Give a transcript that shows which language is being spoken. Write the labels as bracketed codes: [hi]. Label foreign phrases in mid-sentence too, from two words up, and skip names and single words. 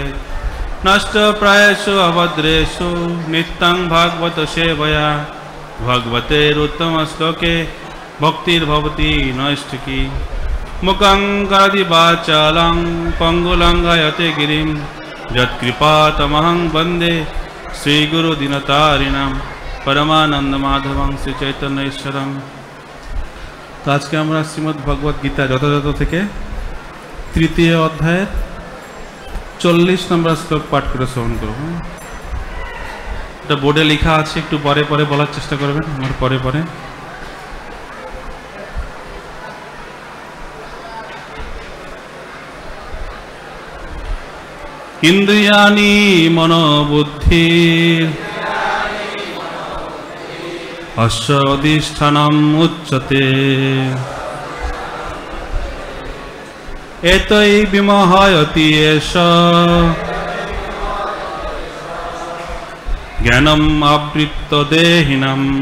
[sa] नष्टप्रायेषु अभद्रेषु नित्यं भागवत सेवया भगवतेरुत्तमश्लोके भक्तिर्भवति नैष्ठिकी। मुखं करोति वाचालं पङ्गुलङ्घयते गिरिं यत्कृपातमहं वन्दे श्रीगुरुदीनतारिणं परमानंद माधवं श्री चैतन्य ईश्वरम। [hi] तो आज के [bn] আমরা শ্রীমদ্ ভগবত গীতা যথাযথ থেকে তৃতীয় অধ্যায়ের 40 নম্বর শ্লোক পাঠ করে শ্রবণ করব। এটা বোর্ডে লেখা আছে, একটু পরে পরে বলার চেষ্টা করবেন, আমার পরে পরে। [sa] ইন্দ্রিয়াণি মনোবুদ্ধি अस्य अधिष्ठानम् उच्यते। एतै विमोहयति एष ज्ञानम् आवृत्तदेहिनम्।